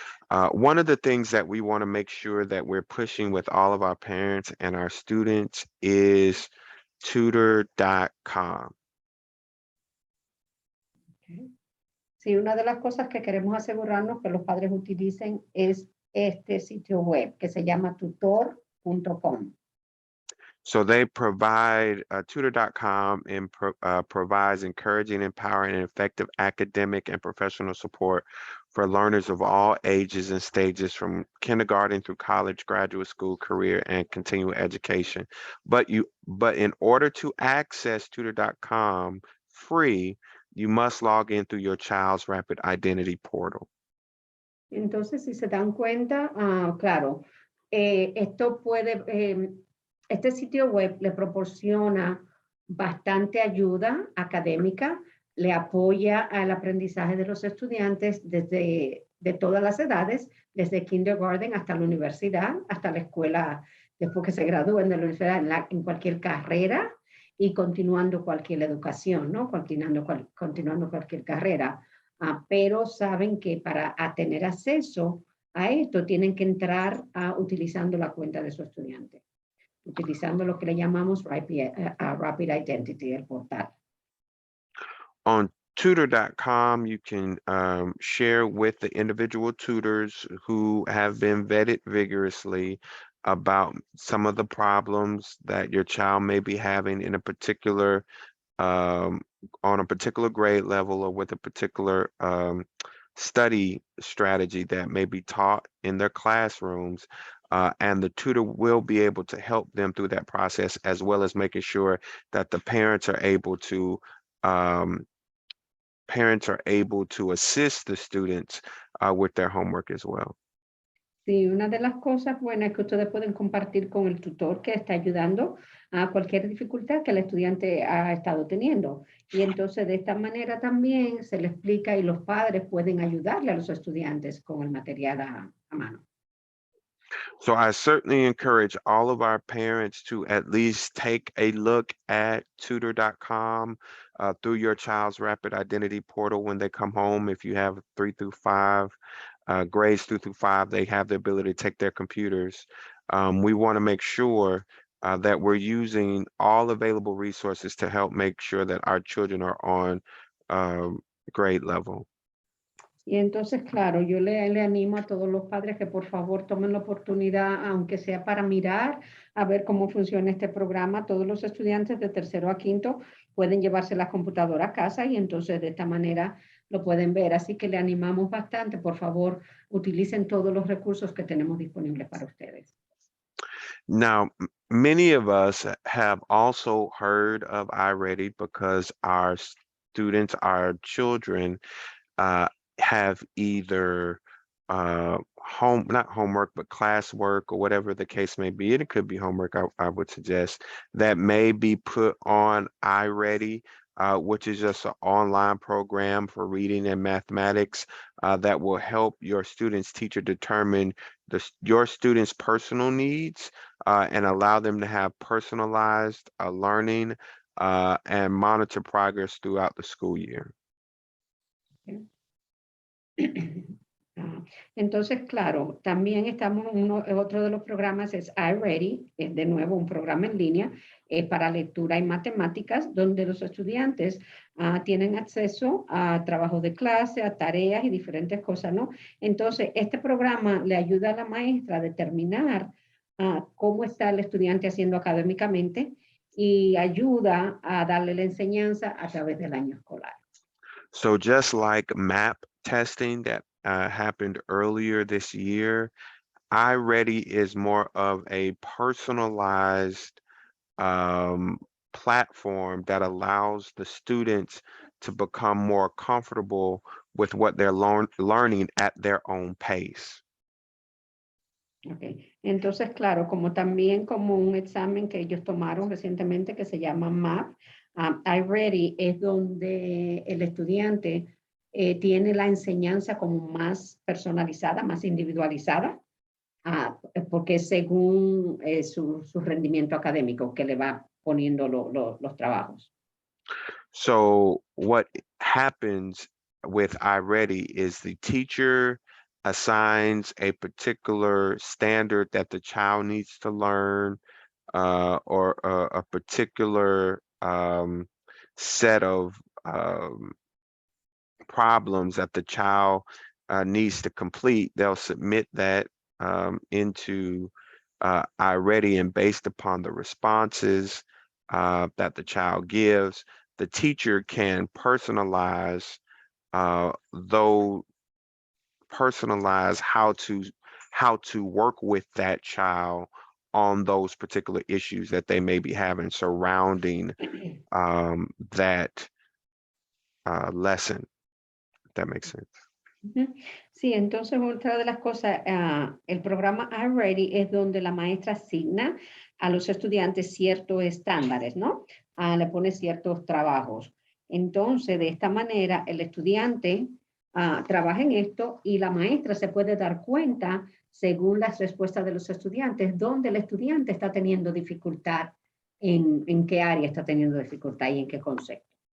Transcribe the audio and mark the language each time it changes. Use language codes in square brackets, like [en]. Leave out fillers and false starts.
[en] One of the things that we want to make sure that we're pushing with all of our parents and our students is tutor.com. Ok. [es] Sí, una de las cosas que queremos asegurarnos que los padres utilicen es este sitio web que se llama tutor.com. [en] So they provide tutor.com and provides encouraging, empowering, and effective academic and professional support for learners of all ages and stages from kindergarten through college, graduate school, career, and continuing education. But in order to access tutor.com free, you must log in through your child's Rapid Identity portal. [es] Entonces, si se dan cuenta, claro, esto puede, este sitio web le proporciona bastante ayuda académica, le apoya al aprendizaje de los estudiantes desde de todas las edades, desde kindergarten hasta la universidad, hasta la escuela, después que se gradúen de la universidad, en cualquier carrera y continuando cualquier educación, ¿no? Continuando cualquier carrera. Pero saben que para tener acceso a esto tienen que entrar utilizando la cuenta de su estudiante, utilizando lo que le llamamos Rapid Identity, el portal. [en] On tutor.com, you can share with the individual tutors who have been vetted vigorously about some of the problems that your child may be having in a particular on a particular grade level or with a particular study strategy that may be taught in their classrooms. And the tutor will be able to help them through that process, as well as making sure that the um, parents are able to assist the students with their homework as well. [es] Sí, una de las cosas buenas es que ustedes pueden compartir con el tutor que está ayudando a cualquier dificultad que el estudiante ha estado teniendo. Y entonces de esta manera también se le explica y los padres pueden ayudarle a los estudiantes con el material a mano. [en] So I certainly encourage all of our parents to at least take a look at tutor.com through your child's Rapid Identity portal when they come home. If you have 3 through 5, grades 3 through 5, they have the ability to take their computers. We want to make sure that we're using all available resources to help make sure that our children are on grade level. [es] Y entonces, claro, yo le animo a todos los padres que por favor tomen la oportunidad, aunque sea para mirar, a ver cómo funciona este programa. Todos los estudiantes de tercero a quinto pueden llevarse la computadora a casa y entonces de esta manera lo pueden ver. Así que le animamos bastante. Por favor, utilicen todos los recursos que tenemos disponibles para ustedes. [en] Now, many of us have also heard of iReady because our students, our children, have either not homework, but classwork or whatever the case may be. It could be homework, I would suggest, that may be put on iReady, which is just an online program for reading and mathematics that will help your student's teacher determine your student's personal needs and allow them to have personalized learning and monitor progress throughout the school year. [es] Entonces, claro, también estamos otro de los programas es iReady, es de nuevo un programa en línea para lectura y matemáticas, donde los estudiantes tienen acceso a trabajos de clase, a tareas y diferentes cosas, ¿no? Entonces, este programa le ayuda a la maestra a determinar cómo está el estudiante haciendo académicamente y ayuda a darle la enseñanza a través del año escolar. [en] So just like MAP testing that happened earlier this year, iReady is more of a personalized platform that allows the students to become more comfortable with what they're learning at their own pace. Okay. [es] Entonces, claro, como también como un examen que ellos tomaron recientemente que se llama MAP, iReady es donde el estudiante tiene la enseñanza como más personalizada, más individualizada, porque es según su rendimiento académico que le va poniendo los trabajos. [en] So what happens with iReady is the teacher assigns a particular standard that the child needs to learn, or a particular set of problems that the child needs to complete. They'll submit that into iReady, and based upon the responses that the child gives, the teacher can personalize though personalize how to work with that child on those particular issues that they may be having surrounding that lesson. If that makes sense. Ujú. [es] Sí, entonces otra de las cosas, el programa iReady es donde la maestra asigna a los estudiantes ciertos estándares, ¿no? Le pone ciertos trabajos. Entonces, de esta manera, el estudiante trabaja en esto y la maestra se puede dar cuenta, según las respuestas de los estudiantes, dónde el estudiante está teniendo dificultad, en qué área está teniendo dificultad y en qué concepto.